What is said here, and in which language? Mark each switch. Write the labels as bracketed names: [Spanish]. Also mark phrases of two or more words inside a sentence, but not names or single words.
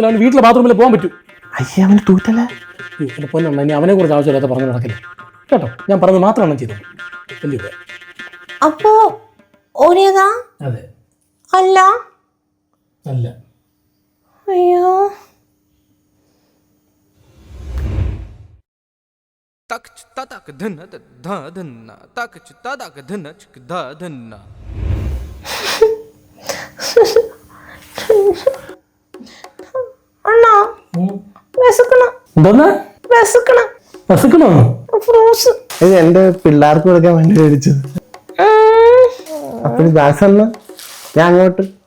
[Malayalam] അവന് വീട്ടിലെ ബാത്റൂമിൽ പോകാൻ പറ്റും. അയ്യ അവന് തൂറ്റല്ലേ. എൻ്റെ പൊന്നുണ്ട്, ഇനി അവനെ കുറിച്ച് ആവശ്യമില്ലാത്ത പറഞ്ഞു നടക്കില്ല കേട്ടോ. ഞാൻ പറഞ്ഞത് മാത്രമാണ് ചെയ്തത്. വലിയ അപ്പോ ഓരേതാ? അതെ. അല്ല. അല്ല. അയ്യോ. Tak ta tak dhanna da dhanna tak ta tak dhanna chik da dhanna. അണ്ണാ വിശക്കണം. എന്തോന്നാ വിശക്കണം. വിശക്കണോ? ഫ്രൂട്ട്സ്. ഇത് എന്റെ പിള്ളേർക്ക് കൊടുക്കാൻ വേണ്ടി മേടിച്ചത്. അപ്പൊ ദാസണ്ണ ഞാൻ അങ്ങോട്ട്.